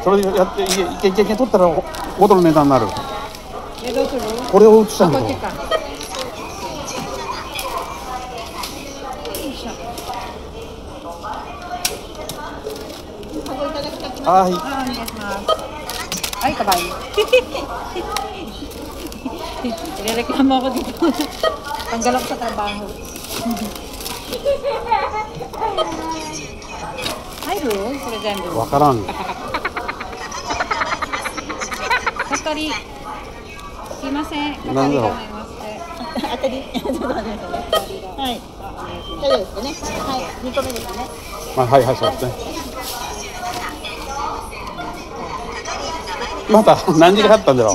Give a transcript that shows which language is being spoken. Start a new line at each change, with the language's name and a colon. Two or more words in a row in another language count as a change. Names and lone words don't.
Japanese: それでやっていけ取ったら5ドル値段になる。どうする？これを移したんだろう。こっちか。はい。
Filipino: お願いします。Ay, kabayo. Nireklamo ako dito. Tanggal ako sa trabaho. Ay, Ru. Sila dyan, Ru.
Japanese: わからん。
English: Sorry.
Japanese: すいません。なんだろう。当たり。ちょっと待ってくださいね。はい。大丈夫ですかね。はい。2個目ですね。はいはいそうですね。また何時があったんだろう。